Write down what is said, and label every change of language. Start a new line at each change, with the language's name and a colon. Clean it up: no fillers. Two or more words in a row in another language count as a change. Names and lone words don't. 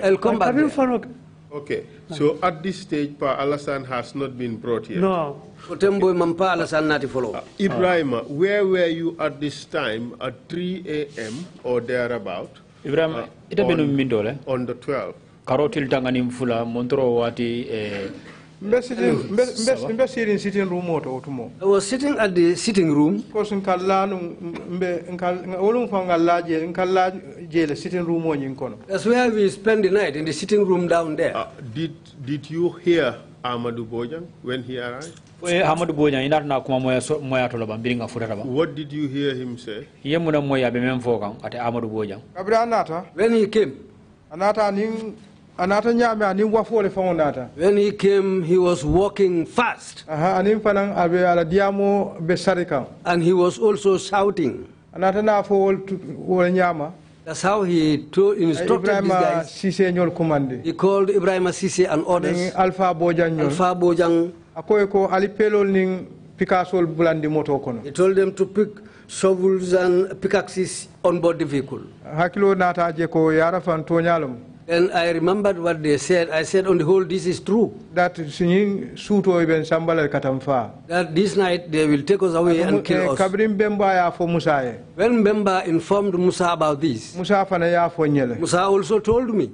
English: I'll come back there. Okay. So at this stage, Pa Alassane has not been brought yet. No. Ebrima, where were you at this time at 3 a.m. or thereabout? Ebrima, on the 12th.
Mandingo: Karotil tanganim fula montro wati
English: sitting room. I was sitting at the sitting room. Sitting room. That's where we spend the night, in the sitting room down there. Did you hear Amadou Bojang when he arrived? What did you hear him say? When he came,
Mandingo: Anata nyame ani wafole fonata.
English: When he came, he was walking fast.
Mandingo: Anim fanang abe ala diamo be sarika.
English: And he was also shouting.
Mandingo: Anata na fo wol nyama.
English: That's how he instructed these guys. He called Ebrima Keita and others. Alpha Bojang. Alpha Bojang.
Mandingo: Akoyeko alipelo ning Picasso bulandi moto kono.
English: He told them to pick shovels and pickaxes on board the vehicle.
Mandingo: Hakilo nata je ko yara fan tonyalum.
English: And I remembered what they said. I said, on the whole, this is true. That this night they will take us away and kill us. When Bemba informed Musa about this, Musa also told me.